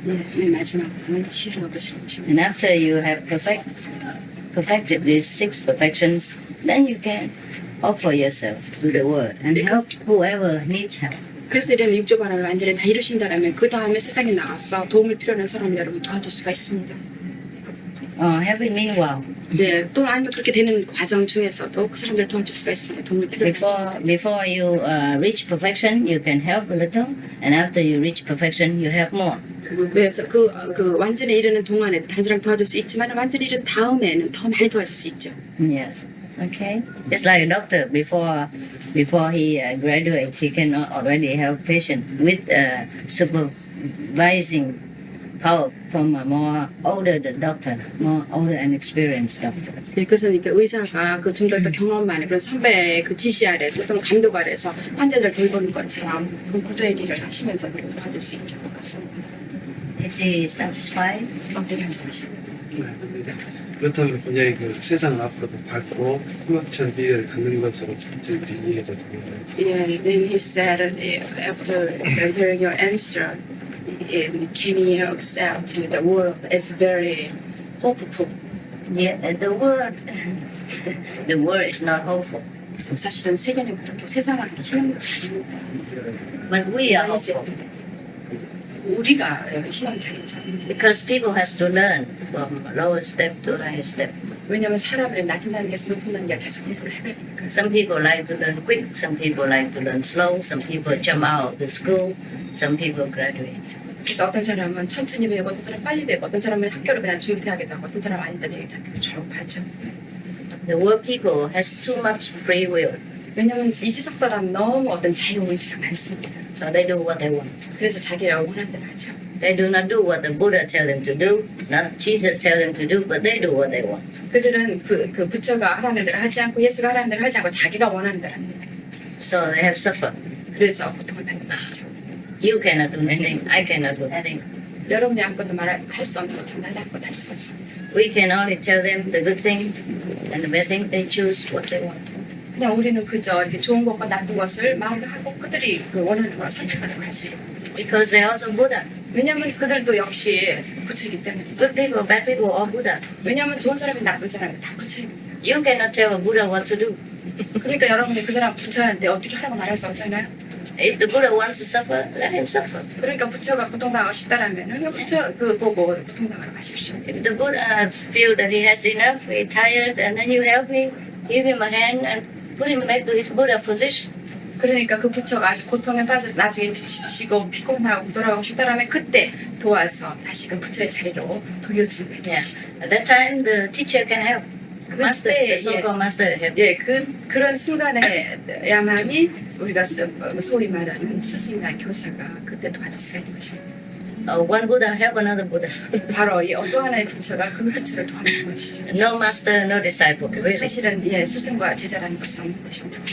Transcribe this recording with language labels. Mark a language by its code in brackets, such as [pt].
[ko] 예, 맨 마지막으로는 지혜를 얻으시는 것입니다. [en] And after you have perfected these 6 perfections, then you can offer yourself to the world and help whoever needs help. [ko] 그래서 이런 육조 바람을 완전히 다 이루신다라면 그 다음에 세상에 나가서 도움을 필요한 사람 여러분 도와줄 수가 있습니다. [en] Help it meanwhile. [ko] 네, 또 아니면 그렇게 되는 과정 중에서도 그 사람들을 도와줄 수가 있습니다. 도움을 필요한 사람. [en] Before you reach perfection, you can help a little, and after you reach perfection, you help more. [ko] 그래서 그 완전에 이르는 동안에 다른 사람 도와줄 수 있지만 완전히 이른 다음에는 더 많이 도와줄 수 있죠. [en] Yes. Okay. Just like a doctor, before he graduates, he can already help patient with supervising power from a more older doctor, more older and experienced doctor. [ko] 예, 그래서 그러니까 의사가 그 좀 더 경험 많은 그런 선배의 그 지시 아래서 또는 감독 아래서 환자들을 돌보는 것처럼 그 구도의 길을 하시면서 도와줄 수 있죠. 똑같습니다. [en] Is he satisfied? [ko] 어떻게 결정하시고? 그렇다면 굉장히 그 세상을 앞으로도 밝고 희망찬 미래를 갖는 것으로 저희들이 이해가 됩니다. [en] Yeah, then he said after hearing your answer, can he accept the world as very hopeful? Yeah, the world is not hopeful, [ko] 사실은 세계는 그렇게 세상을 희망적입니다. [en] but we are hopeful [ko] 우리가 희망적이죠. [en] because people has to learn from lower step to higher step. [ko] 왜냐하면 사람을 낮은 단계에서 높은 단계를 계속 공부를 해야 되니까. [en] Some people like to learn quick, some people like to learn slow, some people jump out of the school, some people graduate. [ko] 그래서 어떤 사람은 천천히 배우고 어떤 사람은 빨리 배우고 어떤 사람은 학교를 그냥 중퇴하게 되고 어떤 사람은 완전히 학교를 졸업하죠. [en] The world people has too much free will, [ko] 왜냐하면 이 세상 사람 너무 어떤 자유의지가 많습니다. [en] so they do what they want. [ko] 그래서 자기가 원하는 대로 하죠. [en] They do not do what the Buddha tell them to do, not Jesus tell them to do, but they do what they want. [ko] 그들은 그 부처가 하라는 대로 하지 않고 예수가 하라는 대로 하지 않고 자기가 원하는 대로 합니다. [en] So they have suffered. [ko] 그래서 고통을 받는 것이죠. [en] You cannot do anything, I cannot do anything. [ko] 여러분이 아무것도 할 수 없는 것처럼 나도 아무것도 할 수 없습니다. [en] We can only tell them the good thing and the bad thing. They choose what they want. [ko] 그냥 우리는 그저 이렇게 좋은 것과 나쁜 것을 말을 하고 그들이 그 원하는 걸 선택하는 걸 할 수 있는 거죠. [en] Because they are also Buddha. [ko] 왜냐하면 그들도 역시 부처이기 때문이죠. [en] Good people, bad people, all Buddha. [ko] 왜냐하면 좋은 사람이 나쁜 사람이 다 부처입니다. [en] You cannot tell a Buddha what to do. [ko] 그러니까 여러분이 그 사람 부처한테 어떻게 하라고 말할 수 없잖아요. [en] If the Buddha wants to suffer, let him suffer. [ko] 그러니까 부처가 고통당하고 싶다라면은 부처 그 보고 고통당하러 가십시오. [en] If the Buddha feel that he has enough, he's tired, and then you help him, give him a hand and put him back to his Buddha position. [ko] 그러니까 그 부처가 아주 고통에 빠져서 나중에 지치고 피곤하고 돌아가고 싶다라면 그때 도와서 다시 그 부처의 자리로 돌려주면 되는 [en] Yeah. [ko] 것이죠. [en] At that time, the teacher can help. Master, the so-called master help. [ko] 예, 그런 순간에야만이 우리가 소위 말하는 스승이나 교사가 그때 도와줄 수가 있는 것입니다. [en] One Buddha help another Buddha. [ko] 바로 이 또 하나의 부처가 그 부처를 도와주는 것이죠. [en] No master, no disciple. [ko] 그래서 [en] Really. [ko] 사실은 예, 스승과 제자라는 것은 없는 것입니다.